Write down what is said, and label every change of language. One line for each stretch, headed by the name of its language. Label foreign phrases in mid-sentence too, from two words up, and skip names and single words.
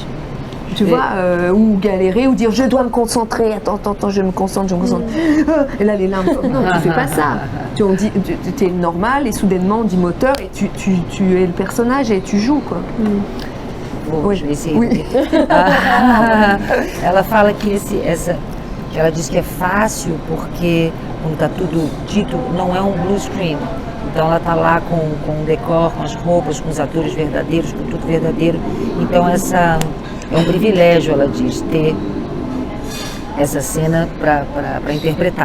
French: Tu vois, ou galérer, ou dire je dois me concentrer, attends, je me concentre. Et là les larmes, non, tu fais pas ça. Tu es normal et soudainement on dit moteur et tu es le personnage et tu joues quoi.
Portuguese: Bom,
French: oui. Oui.
Portuguese: Ela fala que ela diz que é fácil porque quando está tudo dito não é um
English: blue screen.
Portuguese: Então ela está lá com o decor, com as roupas, com os atores verdadeiros, com tudo verdadeiro. Então é um privilégio, ela diz, ter essa cena para interpretar.